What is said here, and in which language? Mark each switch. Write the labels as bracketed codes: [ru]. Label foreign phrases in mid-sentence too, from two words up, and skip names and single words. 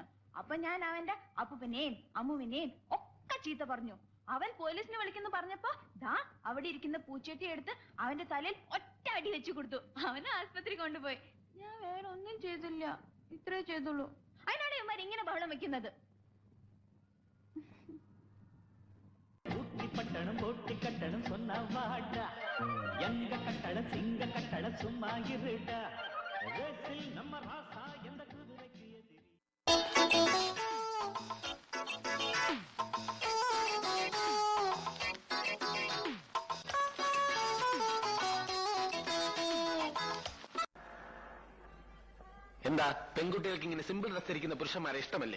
[ml] അപ്പൊ ഞാൻ അവന്റെ അപ്പൂപ്പനെയും അമ്മുവിനെയും ഒക്കെ ചീത്ത പറഞ്ഞു. അവൻ പോലീസിനെ വിളിക്കുന്നു പറഞ്ഞപ്പോ ദാ അവിടെ ഇരിക്കുന്ന പൂച്ചട്ടി എടുത്ത് അവന്റെ തലയിൽ ഒറ്റ അടി വെച്ചു കൊടുത്തു. അവനെ ആസ്പത്രി കൊണ്ടുപോയി. ഞാൻ വേറെ ഒന്നും ചെയ്തില്ല, ഇത്രേ ചെയ്തുള്ളൂ. അതിനാണ് ഇവന്മാർ ഇങ്ങനെ ബഹളം വെക്കുന്നത്. [ta] பட்டணம் போட்டி கட்டணம் சொன்ன வாடா எங்க கட்டடம் சிங்க கட்டடம் சும்மா இருடா ரேசில் நம்ம ராசா எந்த குதிரைக்கு எதிரி. [ml] എന്താ പെൺകുട്ടികൾക്ക് ഇങ്ങനെ [en] simple dress [ml] ധരിക്കുന്ന പുരുഷന്മാരെ ഇഷ്ടമല്ലേ?